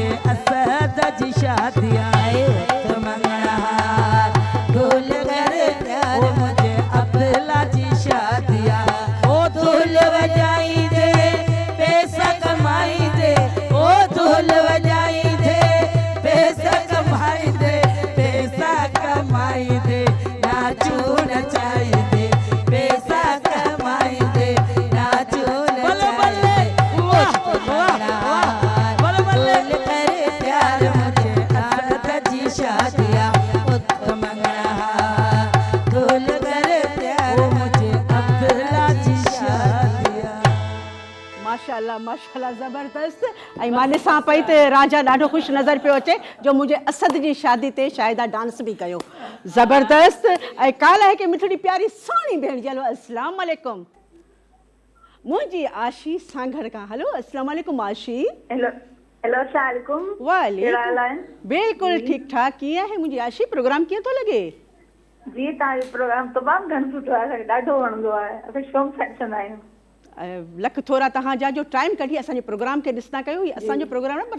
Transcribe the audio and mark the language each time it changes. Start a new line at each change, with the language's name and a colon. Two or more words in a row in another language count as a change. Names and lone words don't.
Sindhi: असद जी शादी आए उठ मंगड़ा ढोल करे वो मुझे अब्दुल्ला जी शादी ओ ढोल बजाई दे पैसा कमाई दे ओ ढोल बजाई दे पैसा कमाई दे पैसा कमाई दे नाचू नचाई दे पैसा कमाई दे नाचू नचाई दे ढोल करे प्यार मुझे असद जी शादिया उठ मंगड़ा ढोल करे प्यार मुझे अब्दुल्ला जी शादिया माशाल्लाह माशाल्लाह ज़बरदस्त ऐं मां ॾिसां पई त राजा ॾाढो ख़ुशि नज़र पियो अचे जो मुंहिंजे असद जी शादी ते शायदा डांस बि कयो ज़बरदस्त ऐं काल्ह आहे की मिठड़ी प्यारी सुहिणी भेण जी हलो
Arabic: السلام عليكم
Sindhi: मुंहिंजी आशी सांघड़ खां हलो
Arabic: السلام عليكم
Sindhi: आशी हेलो हेलो
Arabic: السلام عليكم
Sindhi: वालेकुम बिल्कुलु ठीकु ठाक कीअं आहे मुंहिंजी आशी प्रोग्राम कीअं थो लॻे जी तव्हांजो प्रोग्राम तमामु घणो सुठो आहे असांखे ॾाढो वणंदो आहे असां शौक़ सां ॾिसंदा आहियूं लख थोरा तव्हांजा जो टाइम कढी असांजे प्रोग्राम खे ॾिसंदा कयो ही असांजो प्रोग्राम न पर